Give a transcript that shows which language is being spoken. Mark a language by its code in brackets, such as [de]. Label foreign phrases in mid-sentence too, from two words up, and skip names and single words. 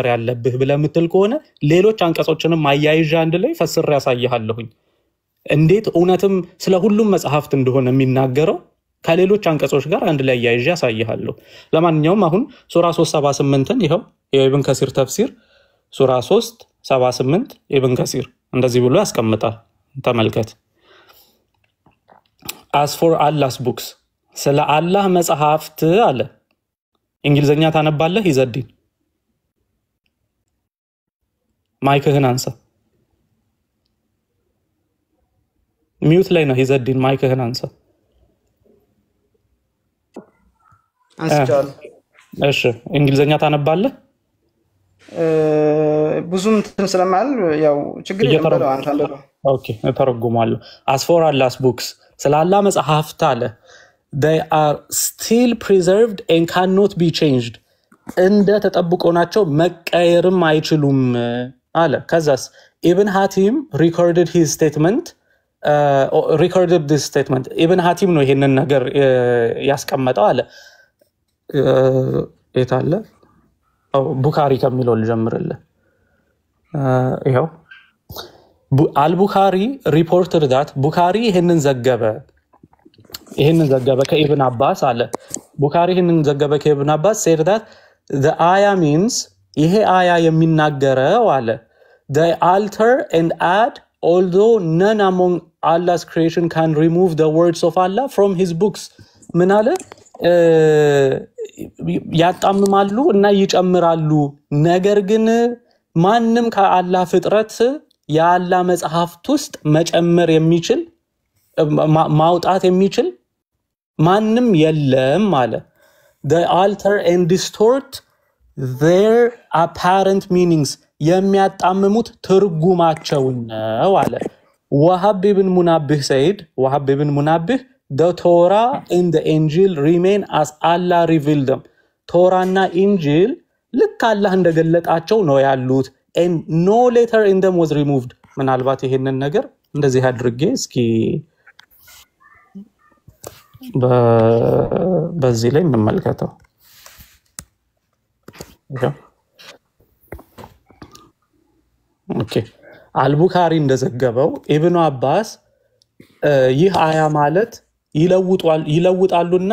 [am] ያለብህ ብለህ የምትል ከሆነ ሌሎች አንቀጾችንም አያይዤ አንድ ላይ ፈስሬ ያሳይሃለሁኝ። እንዴት እውነትም ስለ ሁሉም መጽሐፍት እንደሆነ የሚናገረው ከሌሎች አንቀጾች ጋር አንድ ላይ አያይዤ ያሳይሃለሁ። ለማንኛውም አሁን ሱራ 378ን ይኸው የኢብን ከሲር ተፍሲር ሱራ 378 ኢብን ከሲር እንደዚህ ብሎ ያስቀምጣል። ተመልከት። [en] as for Allah's books [am] ስለ አላህ መጽሐፍት አለ። እንግሊዘኛ ታነባለህ? ይዘዲን ማይክህን አንሳ። ሚውት ላይ ነው። ይዘዲን ማይክህን አንሳ። አንስቻለሁ። እሺ እንግሊዘኛ ታነባለህ? ብዙም ስለማል ያው ችግር የለም። ኦኬ ተረጉማለሁ። [en] as for Allah's books [am] ስለ አላህ መጽሐፍት አለ [en] they are still preserved and cannot be changed [am] እንደ ተጠብቆ ናቸው መቀየርም አይችሉም አለ። ከዛስ ኢብን ሐቲም [en] recorded this [am] statement ኢብን ሐቲም ነው ይሄንን ነገር ያስቀመጠው አለ። የታለ ቡኻሪ ከሚለው ልጀምርልህ። ይሄው አልቡኻሪ [en] reported that [am] ቡኻሪ ይሄንን ዘገበ ከኢብን አባስ አለ። ቡኻሪ ይሄንን ዘገበ ከኢብን አባስ [en] said that the ayah means [am] ይሄ አያ የሚናገረው አለ [en] they alter and add although none among Allah's creation can remove the words of Allah from his books [am] ምን አለ ያጣምማሉ እና ይጨምራሉ። ነገር ግን ማንም ከአላህ ፍጥረት የአላህ መጽሐፍት ውስጥ መጨመር የሚችል ማውጣት የሚችል ማንም የለም አለ። [en] they alter and distort their apparent meanings [am] የሚያጣምሙት ትርጉማቸውን ነው አለ። ወሃብ ኢብን ሙናቢህ said ወሃብ ኢብን ሙናቢህ [en] the Torah and the Injil remain as Allah revealed them [am] ቶራና ኢንጂል ልክ አላህ እንደገለጣቸው ነው ያሉት [en] and no letter in them was removed [am] ምናልባት ይሄንን ነገር እንደዚህ አድርጌ እስኪ በዚህ ላይ እንመልከተው። ኦኬ አልቡኻሪ እንደዘገበው ኢብኑ አባስ ይህ አያ ማለት ይለውጣሉና